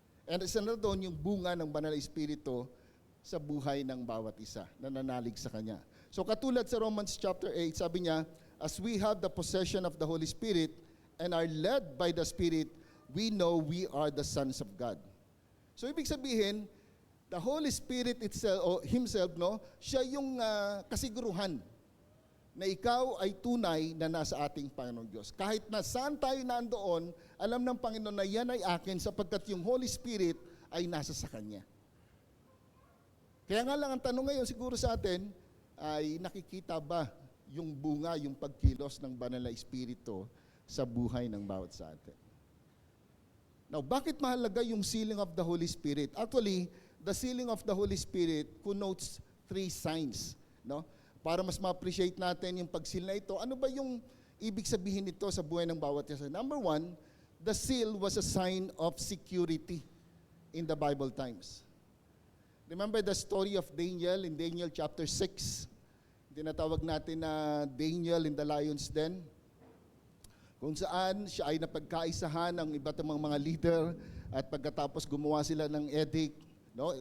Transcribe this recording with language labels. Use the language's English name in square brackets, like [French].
[Filipino] And isa na doon yung bunga ng banal na Espiritu sa buhay ng bawat isa na nanalig sa Kanya. So katulad sa Romans chapter 8, sabi niya, [English] as we have the possession of the Holy Spirit and are led by the Spirit, we know we are the sons of God. [Filipino] So ibig sabihin, [English] the Holy Spirit itself, [Filipino] o Himself, no, siya yung kasiguruhan na ikaw ay tunay na nasa ating Panginoong Diyos. Kahit na saan tayo nandoon, alam ng Panginoon na yan ay akin sapagkat yung Holy Spirit ay nasa sa Kanya. Kaya nga lang ang tanong ngayon siguro sa atin, ay nakikita ba yung bunga, yung pagkilos ng banal na Espiritu sa buhay ng bawat sa atin? [English] Now, [Filipino] bakit mahalaga yung [English] sealing of the Holy Spirit? Actually, the sealing of the Holy Spirit connotes 3 signs, no? [Filipino] Para mas ma-appreciate natin yung pag-seal na ito, ano ba yung ibig sabihin nito sa buhay ng bawat isa? [English] Number 1, the seal was a sign of security in the Bible times. Remember the story of Daniel in Daniel chapter 6? [Filipino] Tinatawag natin na Daniel in the lion's den, kung saan siya ay napagkaisahan ng iba't ibang mga leader at pagkatapos gumawa sila ng edict, no?